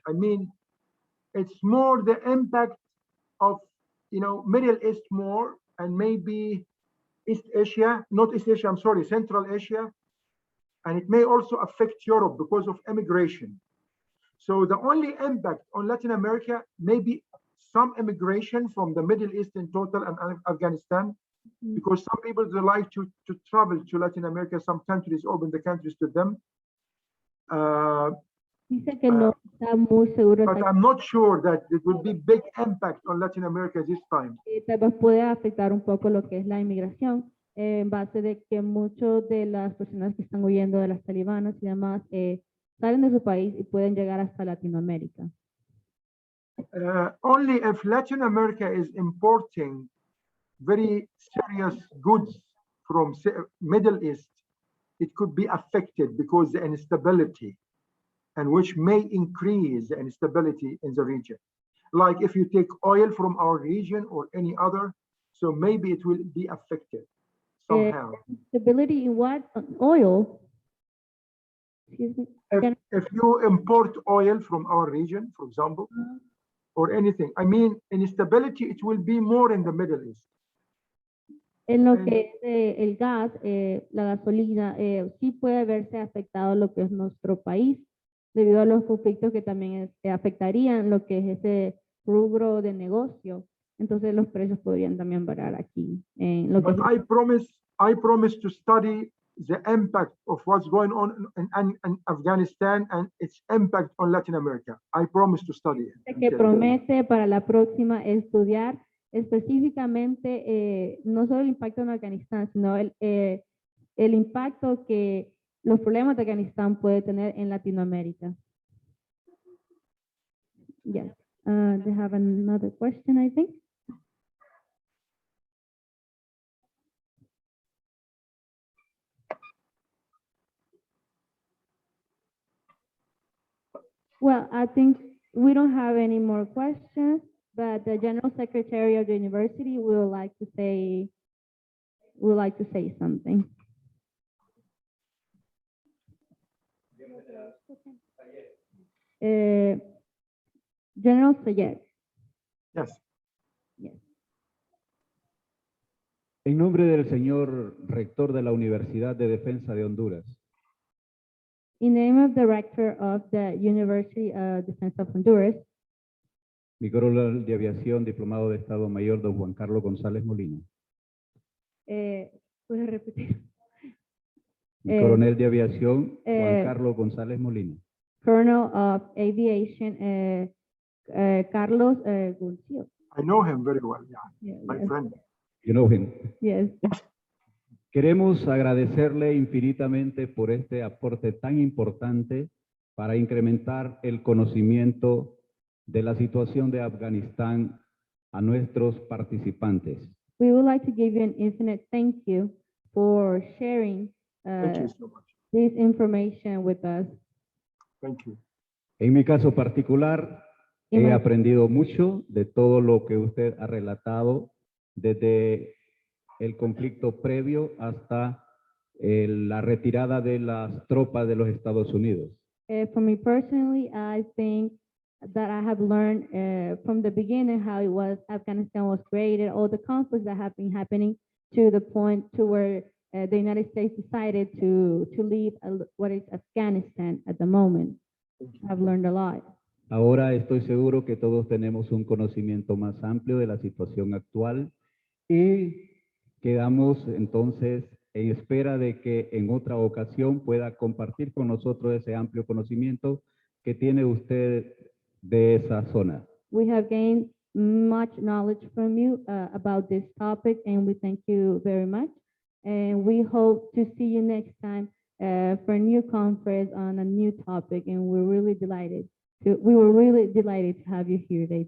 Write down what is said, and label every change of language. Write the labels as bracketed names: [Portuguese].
[English] I mean, it's more the impact of, Middle East more, and maybe East Asia, not East Asia, I'm sorry, Central Asia, and it may also affect Europe because of immigration. So the only impact on Latin America may be some immigration from the Middle East in total and Afghanistan, because some people they like to travel to Latin America. Some countries open the countries to them. [Spanish] Dice que no está muy seguro. [English] But I'm not sure that it will be big impact on Latin America this time. [Spanish] Tal vez puede afectar un poco lo que es la inmigración, en base de que muchas de las personas que están huyendo de las talibanas y demás salen de su país y pueden llegar hasta Latinoamérica. [English] Only if Latin America is importing very serious goods from Middle East, it could be affected because the instability, and which may increase the instability in the region. Like if you take oil from our region or any other, so maybe it will be affected somehow. Stability in what? Oil? Excuse me. If you import oil from our region, for example, or anything, I mean, instability, it will be more in the Middle East. [Spanish] En lo que es el gas, la gasolina, sí puede verse afectado lo que es nuestro país, debido a los conflictos que también afectarían lo que es ese rubro de negocio. Entonces los precios podrían también variar aquí. En lo que [English] But I promise to study the impact of what's going on in Afghanistan and its impact on Latin America. I promise to study it. [Spanish] que promete para la próxima estudiar específicamente no solo el impacto en Afganistán, sino el impacto que los problemas de Afganistán puede tener en Latinoamérica. [English] Yes. They have another question, I think. Well, I think we don't have any more questions, but the General Secretary of the university would like to say something. General Sayed. Yes. Yes. [Spanish] En nombre del señor rector de la Universidad de Defensa de Honduras, [English] In the name of the rector of the University of Defense of Honduras, [Spanish] mi coronel de aviación, diplomado de Estado Mayor, don Juan Carlos González Molina. ¿puedes repetir? Mi coronel de aviación, Juan eh, Carlos González Molina. [English] Colonel of Aviation, Carlos González. I know him very well, yeah, Yeah, my yes. friend. You know him. Yes. [Spanish] Queremos agradecerle infinitamente por este aporte tan importante para incrementar el conocimiento de la situación de Afganistán a nuestros participantes. [English] We would like to give you an infinite thank you for sharing Thank you so much. this information with us. Thank you. [Spanish] En mi caso particular, [English] In [Spanish] he [English] my- [Spanish] aprendido mucho de todo lo que usted ha relatado, desde el conflicto previo hasta la retirada de las tropas de los Estados Unidos. [English] For me personally, I think that I have learned from the beginning how it was Afghanistan was created, all the conflicts that have been happening to the point to where the United States decided to leave what is Afghanistan at the moment. I've learned a lot. [Spanish] Ahora estoy seguro que todos tenemos un conocimiento más amplio de la situación actual y quedamos entonces en espera de que en otra ocasión pueda compartir con nosotros ese amplio conocimiento que tiene usted de esa zona. [English] We have gained much knowledge from you about this topic, and we thank you very much. And we hope to see you next time for a new conference on a new topic. And we were really delighted to have you here today.